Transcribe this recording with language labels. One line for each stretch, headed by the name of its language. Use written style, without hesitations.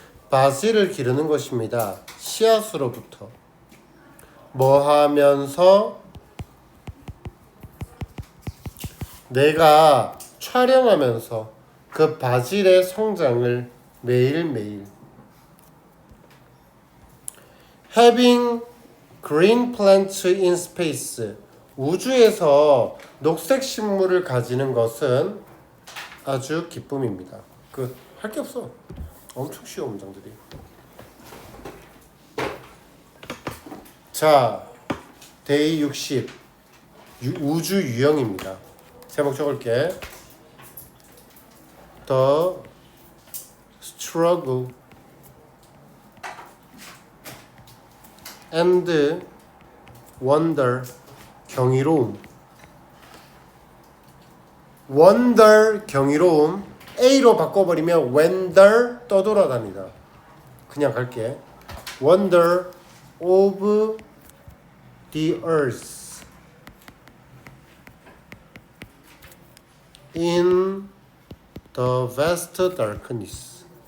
Korean: 바질을 기르는 것입니다. 씨앗으로부터. 뭐 하면서? 내가 촬영하면서 그 바질의 성장을 매일매일.
English: Having green plants in space.
Korean: 우주에서 녹색 식물을 가지는 것은 아주 기쁨입니다. 끝. 할 게 없어. 엄청 쉬워 문장들이. 자, 데이 60 우주 유형입니다. 제목 적을게.
English: The struggle and wonder,
Korean: 경이로움. wonder, 경이로움. A로 바꿔버리면 wonder, 떠돌아다니다. 그냥 갈게.
English: wonder of the earth in the vast darkness.